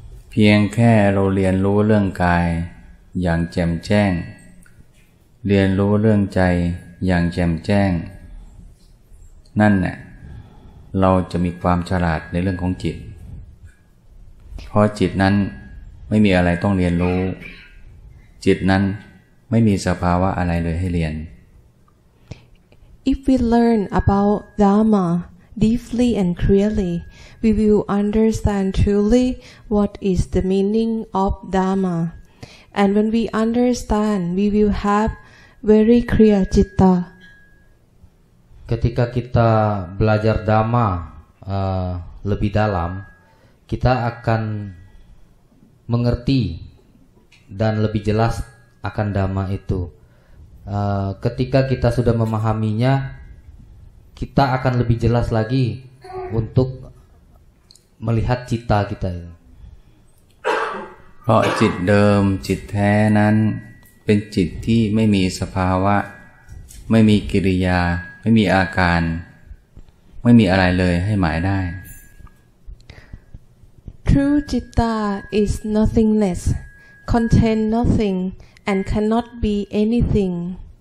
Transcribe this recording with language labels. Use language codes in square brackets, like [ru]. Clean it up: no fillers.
[th] เพียงแค่เราเรียนรู้เรื่องกายอย่างแจ่มแจ้งเรียนรู้เรื่องใจอย่างแจ่มแจ้งนั่นแหละเราจะมีความฉลาดในเรื่องของจิตเพราะจิตนั้นไม่มีอะไรต้องเรียนรู้จิตนั้นไม่มีสภาวะอะไรเลยให้เรียน [en] If we learn about Dhamma deeply and clearly, we will understand truly what is the meaning of Dhamma. And when we understand, we will have very clear citta. [id] Ketika kita belajar Dhamma lebih dalam, kita akan mengerti dan lebih jelas akan Dhamma itu. Ketika kita sudah memahaminya, kita akan lebih jelas lagi untuk melihat cita kita. [th] เพราะจิตเดิมจิตแท้นั้นเป็นจิตที่ไม่มีสภาวะไม่มีกิริยาไม่มีอาการไม่มีอะไรเลยให้หมายได้ [en] True citta is nothingness, contain nothing, and cannot be anything.